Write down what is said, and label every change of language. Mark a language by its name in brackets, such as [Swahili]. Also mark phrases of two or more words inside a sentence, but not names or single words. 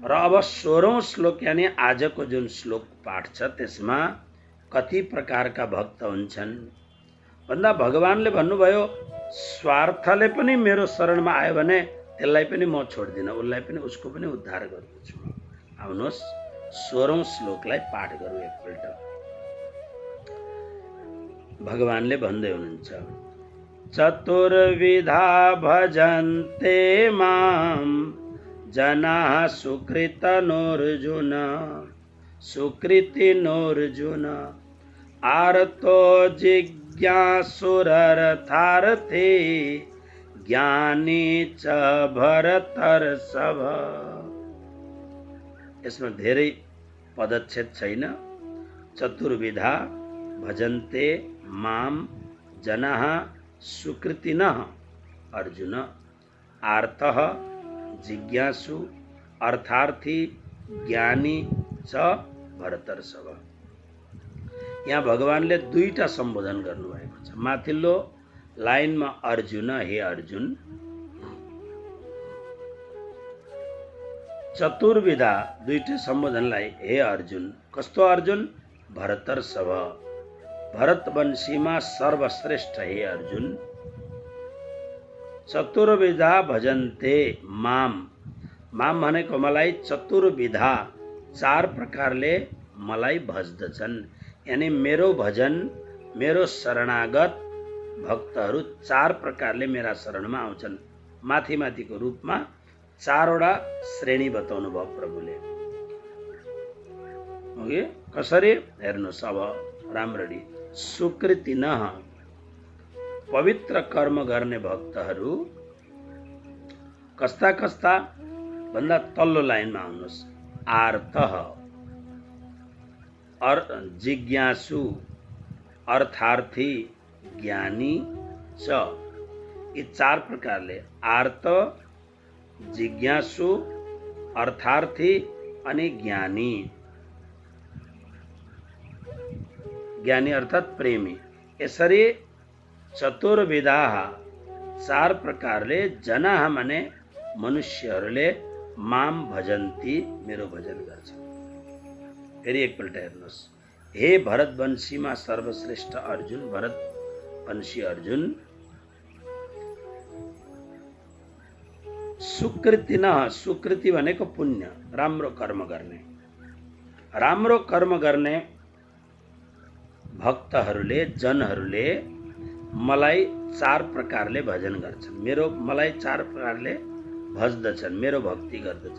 [Nepali] र अब 16औं श्लोक यानी आजको जुन श्लोक पाठ छ त्यसमा कति प्रकारका भक्त हुन्छन् भन्दा भगवानले भन्नुभयो स्वार्थले पनि मेरो शरणमा आयो भने त्यसलाई पनि म छोड्दिनँ, उसलाई पनि उसको पनि उद्धार गर्दछु। आउनुहोस् 16औं श्लोकलाई पाठ गरौँ एकपल्ट। भगवानले भन्दै हुनुहुन्छ [Sanskrit] चतुर्विधा भजन्ते माम जनाः सुकृतनोऽर्जुन सुकृतिनोऽर्जुन आर्तो जिज्ञासुरर्थार्थे ज्ञानी च भरतर्षभ। [Nepali] यसमा धेरै पदच्छेद छैन। [Sanskrit] चतुर्विधा भजन्ते माम जनाः सुकृतिनः अर्जुन आर्तः जिज्ञासु अर्थार्थी ज्ञानी च भरतर्षभ। [Nepali] यहाँ भगवानले दुईटा सम्बोधन गर्नुभएको छ। माथिल्लो लाइनमा अर्जुन, हे अर्जुन, चतुर्विधा दुईटै सम्बोधनलाई हे अर्जुन, कस्तो अर्जुन? भरतर्षभ, भरतवंशीमा सर्वश्रेष्ठ हे अर्जुन। [Sanskrit] चतुर्विधा भजन्ते माम, [Nepali] माम भनेको मलाई, चतुर्विधा चार प्रकारले मलाई भज्दछन्। यानी मेरो भजन, मेरो शरणागत भक्तहरू चार प्रकारले मेरा शरणमा आउँछन्। माथि माथिको रूपमा चारवटा श्रेणी बताउनु भयो प्रभुले। ओके, कसरी हेर्नुहोस् अब राम्ररी। सुकृतिनः, पवित्र कर्म गर्ने भक्तहरू। कस्ता कस्ता भन्दा तल्लो लाइनमा आउनुहोस्। [Sanskrit] आर्तः, जिज्ञासु, अर्थार्थी, ज्ञानी च। [Nepali] यी चार प्रकारले आर्त, जिज्ञासु, अर्थार्थी अनि ज्ञानी। ज्ञानी अर्थात प्रेमी। यसरी चतुर्विधा चार प्रकारले जनाः माने मनुष्यहरूले [Sanskrit] माम भजन्ती, [Nepali] मेरो भजन गर्छन्। फेरि एकपल्ट हेर्नुहोस्। हे भरतवंशीमा सर्वश्रेष्ठ अर्जुन, भरतवंशी अर्जुन, सुकृतिनः, सुकृति भनेको पुण्य, राम्रो कर्म गर्ने। राम्रो कर्म गर्ने भक्तहरूले, जनहरूले मलाई चार प्रकारले भजन गर्छन्, मलाई चार प्रकारले भज्दछन्, मेरो भक्ति गर्दछन्।